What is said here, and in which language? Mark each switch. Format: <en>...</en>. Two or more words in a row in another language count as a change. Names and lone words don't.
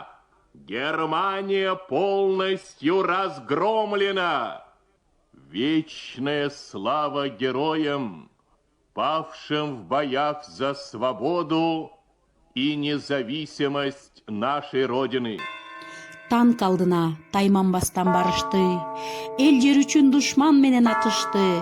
<ru>Германия полностью разгромлена. Вечная слава героям, павшим в боях за свободу и независимость нашей Родины.</ru> <ky>Танк алдына тайманбастан барышты, эл жер үчүн душман менен атышты.</ky>